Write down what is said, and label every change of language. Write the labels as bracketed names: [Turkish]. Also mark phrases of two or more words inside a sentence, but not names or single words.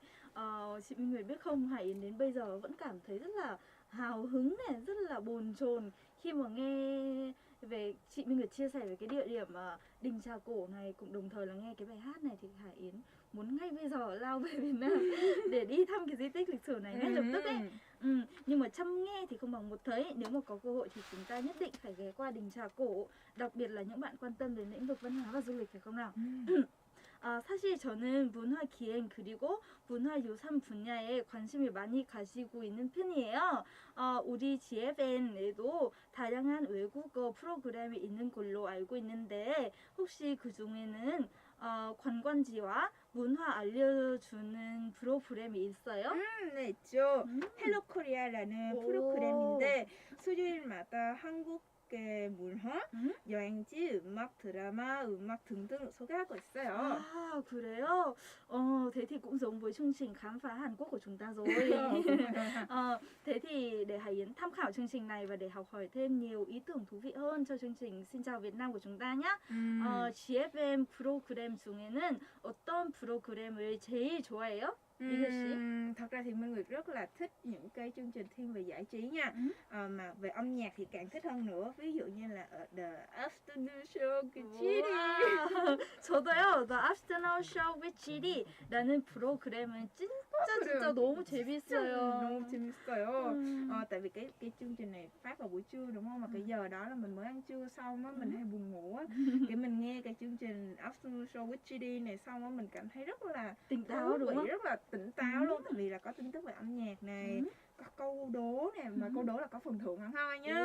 [Vietnamese] Chị Minh Nguyệt biết không, Hải Yến đến bây giờ vẫn cảm thấy rất là hào hứng này, rất là bồn chồn khi mà nghe về chị Minh Nguyệt chia sẻ về cái địa điểm đình Trà Cổ này, cũng đồng thời là nghe cái bài hát này, thì Hải Yến muốn ngay bây giờ lao về Việt Nam để đi thăm cái di tích lịch sử này ngay lập tức ấy. Nhưng mà chăm nghe thì không bằng một thấy. Nếu mà có cơ hội thì chúng ta nhất định phải ghé qua đình Trà Cổ, đặc biệt là những bạn quan tâm đến lĩnh vực văn hóa và du lịch, phải không nào? [Korean] 사실 저는 문화 기행 그리고 문화 유산 분야에 관심을 많이 가지고 있는 편이에요. 우리 GFN에도 다양한 외국어 프로그램이 있는 걸로 알고 있는데 혹시 그 중에는 관광지와 문화 알려주는 프로그램이 있어요? 네, 있죠. 헬로 코리아라는 프로그램인데 수요일마다 한국 문화, 여행지, 음악, 드라마, 음악 등등 소개하고 있어요. À, 그래요? [Vietnamese] Thế thì cũng giống với chương trình khám phá Hàn Quốc của chúng ta rồi. Thế thì để Hải Yến tham khảo chương trình này và để học hỏi thêm nhiều ý tưởng thú vị hơn cho chương trình Xin chào Việt Nam của chúng ta nhé. [Korean] GFN 프로그램 중에는 어떤 프로그램을 제일 좋아해요? [Vietnamese] Thật ra thì Minh Nguyệt rất là thích những cái chương trình thiên về giải trí nha, mà về âm nhạc thì càng thích hơn nữa. Ví dụ như là The Afternoon Show with GD. [Korean] 저도요. The Afternoon Show with GD라는 프로그램은 진짜 너무 재밌어요. 너무 재밌어요. [Vietnamese] Tại vì cái chương trình này phát vào buổi trưa đúng không? Mà cái giờ đó là mình mới ăn trưa xong á, mình hay buồn ngủ á. Cái mình nghe cái chương trình Afternoon Show with GD này xong á, mình cảm thấy rất là tỉnh táo, đúng không? rất là tỉnh táo luôn, tại vì là có tin tức về âm nhạc này, có câu đố này, mà câu đố là có phần thưởng hẳn hoi nhá.